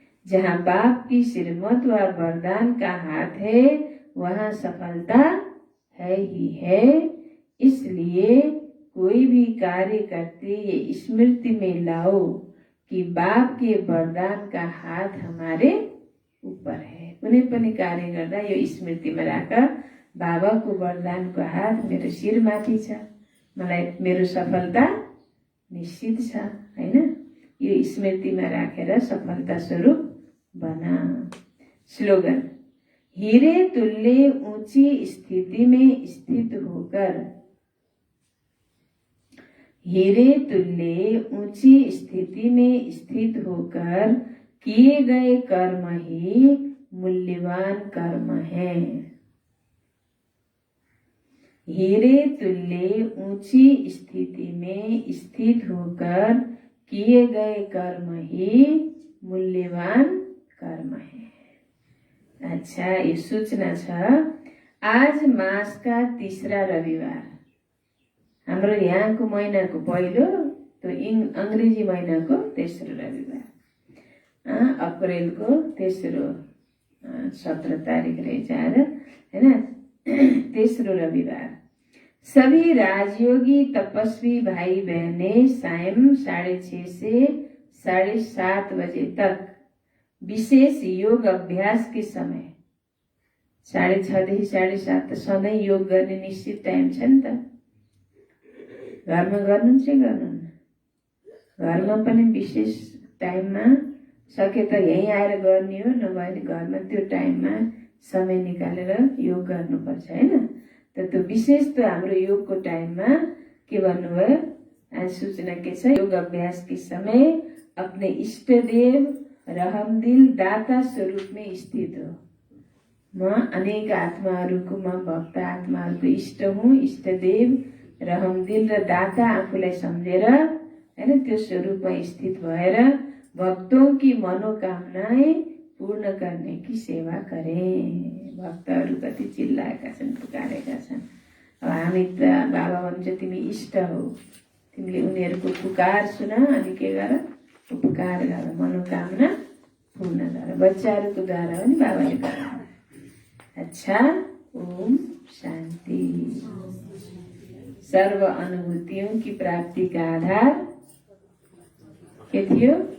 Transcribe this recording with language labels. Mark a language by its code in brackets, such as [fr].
[hi] जहाँ बाप की श्रीमत व वरदान का हाथ है, वहाँ सफलता है ही है। इसलिए कोई भी कार्य करते ये स्मृति में लाओ कि बाप के वरदान का हाथ हमारे ऊपर है। [ne] कुनै पनि कार्य गर्दा यो स्मृतिमा राख, बाबाको वरदानको हात मेरो शिरमाथि छ, मलाई मेरो सफलता निश्चित छ, हैन? यो स्मृतिमा राखेर सफलता स्वरूप बना। स्लोगन। [hi] हीरे तुल्य ऊंची स्थिति में स्थित होकर, हीरे तुल्य ऊंची स्थिति में स्थित होकर किए गए कर्म ही मूल्यवान कर्म है। हीरे तुल्य ऊंची स्थिति में स्थित होकर किए गए कर्म ही मूल्यवान कर्म है। [ne] अच्छा, ये सूचना छ। आज मास का तीसरा रविवार, हाम्रो यहाँको महिनाको पहिलो, तो अंग्रेजी महिनाको तेस्रो रविवार, अप्रेलको तेस्रो 17 तारिख रहेछ आज, हैन? तेस्रो रविवार। [hi] सभी राजयोगी तपस्वी भाई बहने सायं 6:30 से 7:30 बजे तक विशेष योग अभ्यास के समय, [ne] 6:30 देखि 7:30 त सधैँ योग गर्ने निश्चित टाइम छ नि त। घरमा गर्नुहुन्छ कि गर्नुहुन्न? घरमा पनि विशेष टाइममा सके त यहीँ आएर गर्ने हो, नभए घरमा त्यो टाइममा समय निकालेर योग गर्नुपर्छ, हैन? त त्यो विशेष त हाम्रो योगको टाइममा के भन्नुभयो? आज सूचना के छ? [hi] योग अभ्यास के समय अपने इष्ट देव रहमदिल दाता स्वरूप में स्थित हो। [ne] म अनेक आत्माहरूको, म भक्त आत्माहरूको इष्ट हुँ, इष्ट देव रहमदिल र दाता आफूलाई सम्झेर, हैन, त्यो स्वरूपमा स्थित भएर [hi] भक्तों की मनोकामनाएं पूर्ण करने की सेवा करें। [ne] भक्तहरू कति चिल्लाएका छन्, पुकारेका छन्। अब हामी त बाबा भन्छ तिमी इष्ट हो, तिमीले उनीहरूको पुकार सुन, अनि के गर? उपकार गर, मनोकामना पूर्ण गर। बच्चाहरूको द्वारा पनि बाबाले गर्नु। अच्छा, ओम शान्ति। [hi] सर्व अनुभूतियों की प्राप्ति का आधार [ne] के थियो?